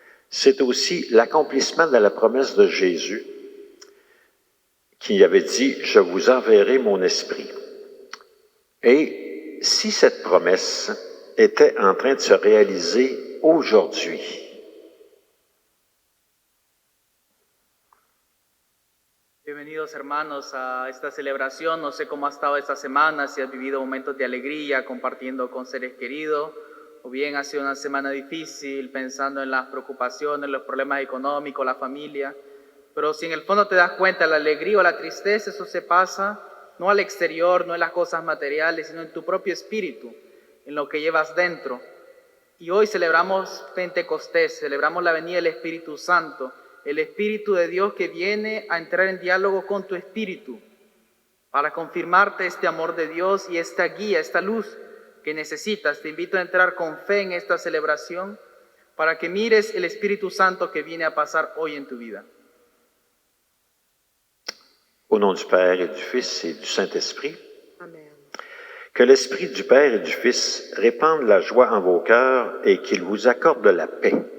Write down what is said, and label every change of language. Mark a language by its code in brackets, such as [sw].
[fr] C'est aussi l'accomplissement de la promesse de Jésus qui avait dit « Je vous enverrai mon esprit ». Et si cette promesse était en train de se réaliser aujourd'hui, [es] Bienvenidos hermanos a esta celebración. No sé cómo ha estado esta semana, si has vivido momentos de alegría compartiendo con seres queridos, o bien ha sido una semana difícil pensando en las preocupaciones, los problemas económicos, la familia. Pero si en el fondo te das cuenta, la alegría o la tristeza, eso se pasa no al exterior, no en las cosas materiales, sino en tu propio espíritu, en lo que llevas dentro. Y hoy celebramos Pentecostés, celebramos la venida del Espíritu Santo, el Espíritu de Dios que viene a entrar en diálogo con tu espíritu para confirmarte este amor de Dios y esta guía, esta luz que necesitas. Te invito a entrar con fe en esta celebración para que mires el Espíritu Santo que viene a pasar hoy en tu vida. [fr] au nom du Père et du Fils et du Saint-Esprit, Amen. que l'Esprit du Père et du Fils répande la joie en vos cœurs et qu'il vous accorde la paix.